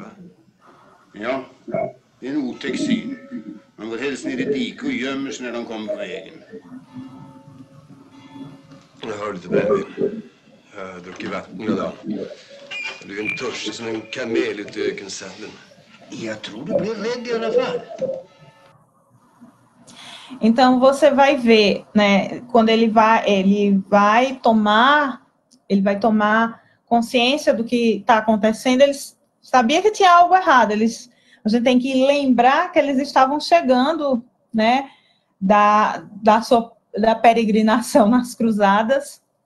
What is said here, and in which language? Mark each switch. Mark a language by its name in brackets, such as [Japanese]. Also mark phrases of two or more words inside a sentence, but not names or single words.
[Swedish] Ja, det är en otäck syn. Man går helst ner i dik och gömmer sig när de kommer på vägen. Jag har lite brännvin. Jag har druckit vatten idag. Jag blev en törstig som en kamel ute i ökensänden. Jag tror du blir rädd i alla fall. [Portuguese] Então você vai ver, né, quando ele vai tomar consciência do que está acontecendo. Ele sabia que tinha algo errado. A gente tem que lembrar que eles estavam chegando, né, da peregrinação nas cruzadas.